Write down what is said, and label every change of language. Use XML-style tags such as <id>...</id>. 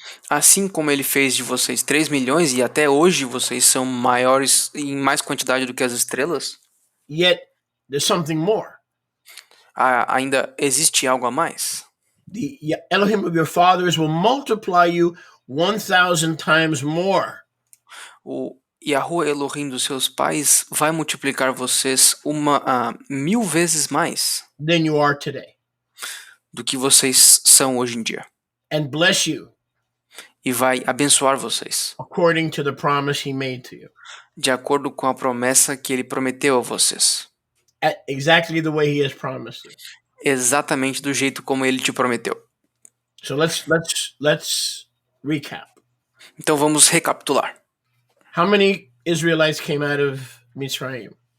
<pt>Assim como ele fez de vocês 3 milhões e até hoje vocês são maiores em mais quantidade do que as estrelas.</pt> <en>Yet there's something more.</en> <pt>Ainda existe algo a mais.</pt> <en>The Elohim of your fathers will multiply you 1,000 times more.</en> <pt>O Yahuwah Elohim dos seus pais vai multiplicar vocês 1000 vezes mais</pt> <en>than you are today.</en> <pt>Do que vocês são hoje em dia.</pt> <en>And bless you.</en> <pt>E vai abençoar vocês.</pt> <en>According to the promise he made to you.</en> <pt>De acordo com a promessa que ele prometeu a vocês.</pt> <en>Exactly the way he has promised you.</en> <pt>Exatamente do jeito como ele te prometeu.</pt> <en>So let's recap.</en> <pt>Então vamos recapitular.</pt> <en>How many Israelites came out of Mitzrayim?</en>